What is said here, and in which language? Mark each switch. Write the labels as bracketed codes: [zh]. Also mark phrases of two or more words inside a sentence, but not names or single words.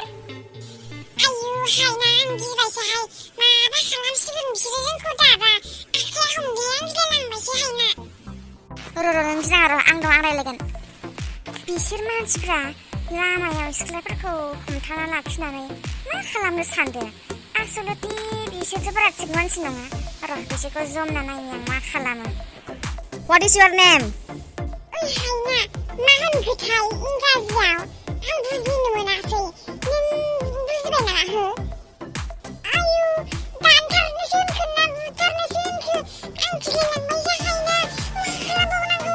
[brx] आयु हायना आं गिबायसोहाय माबा खालामसिगोन बिसोरो जोंखौ दाबा आखाया हमनाया गिलायलांबायसो हायना। र' नों गिनाङा र' आं दं आं रायलायगोन। बिसोर मानसिफ्रा लामायाव सिख्लाफोरखौ हमथाना लाखिनानै मा खालामनो सानदों? आसलथे बिसोरथ' बारा थिग मानसि नङा। र' बिसोरखौ जमना नायनि आं मा खालामो। [en] What is your name? [brx] ओइ हायना मा होनखोथाय इंराजियाव आं बुजिनो मोनासै। नों बुजिबाय नामा हो? आयु दानथारनोसो होनखो ना बुथारनोसो होनखो? आं गिलायलांबायसो हायना मा खालामबावनांगौ?